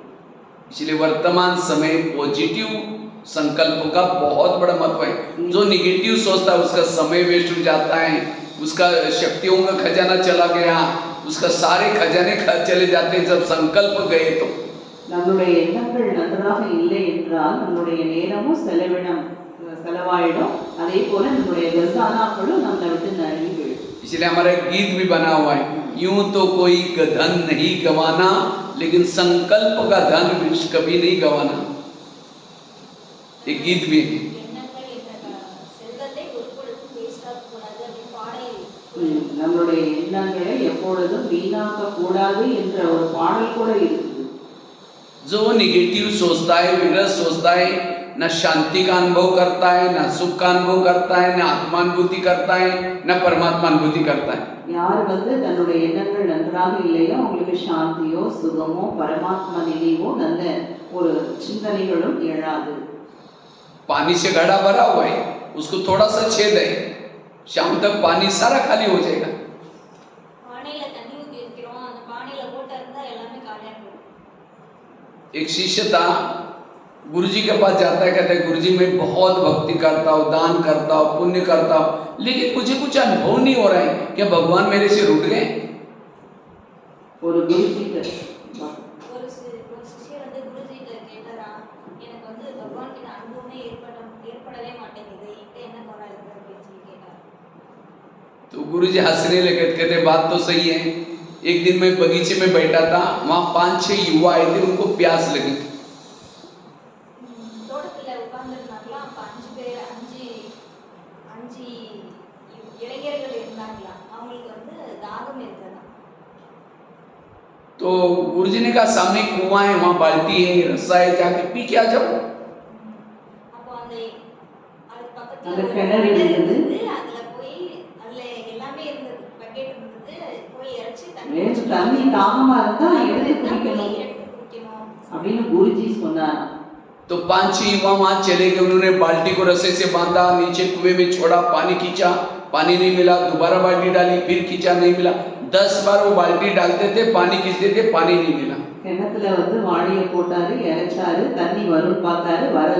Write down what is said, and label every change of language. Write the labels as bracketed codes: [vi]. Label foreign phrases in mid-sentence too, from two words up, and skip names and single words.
[hi] इसलिए वर्तमान समय पॉजिटिव संकल्प का बहुत बड़ा महत्व है। जो निगेटिव सोचता है उसका समय वेस्ट हो जाता है, उसका शक्तियों का खजाना चला गया, उसका सारे खजाने चले जाते हैं जब संकल्प गए तो। [ta] நம்மளுடைய எண்ணங்கள் நன்றாக இல்லை என்றால் நம்மளுடைய நேரமும் செலவாயிடும், அதே போல நம்மளுடைய கசானாக்களும் நம்மளை விட்டு நழுவி போயிடும். [hi] इसलिए हमारा एक गीत भी बना हुआ है, यूं तो कोई धन नहीं गंवाना, लेकिन संकल्प का धन कभी नहीं गंवाना। एक गीत भी है। [ta] நம்மளுடைய எண்ணங்களை எப்பொழுதும் வீணாக்க கூடாது என்ற ஒரு பாடல் கூட இருக்குது. [hi] जो निगेटिव सोचता है, विरस सोचता है, न शांति का अनुभव करता है, न सुख का अनुभव करता है, न आत्मानुभूति करता है, न परमात्मानुभूति करता है। [ta] யார் தன்னுடைய எண்ணங்கள் நன்றாக இல்லையோ அவங்களுக்கு சாந்தியோ சுகமோ பரமாத்மா நினைவோ நல்ல ஒரு சிந்தனைகளும் எழாது. [hi] पानी से घड़ा भरा हुआ है, उसको थोड़ा सा छेद है, शाम तक पानी सारा खाली हो जाएगा। एक शिष्य था, गुरुजी के पास जाता है, कहता है गुरुजी मैं बहुत भक्ति करता हूँ, दान करता हूँ, पुण्य करता हूँ, लेकिन मुझे कुछ अनुभव नहीं हो रहा है, क्या भगवान मेरे से रुठ गए? [ta] ஒரு குருஜி [hi] तो गुरुजी हंसने लगे, कहते बात तो सही है। एक दिन मैं बगीचे में बैठा था, वहां 5-6 युवा आए थे, उनको प्यास लगी। तो गुरुजी ने कहा सामने कुआं है, वहां बाल्टी है, रस्सा है, जाके पी के आ जाओ। [ta] அந்த கிணறு இருக்குது, தண்ணி தாகமா இருந்தா எடுத்து குடிக்கணும் அப்படின்னு குருஜி சொன்னார். [hi] तो 5-6 युवा वहां चले गए, उन्होंने बाल्टी को रस्से से बांधा, नीचे कुएं में छोड़ा, पानी खींचा, पानी नहीं मिला, दोबारा बाल्टी डाली, फिर खींचा, नहीं मिला। 10 बार वो बाल्टी डालते थे, पानी खींचते थे, पानी नहीं मिला। [ta] கிணத்துல வாளியை போட்டாரு, இறைச்சாரு, தண்ணி வரும்னு பார்த்தாரு, வரல.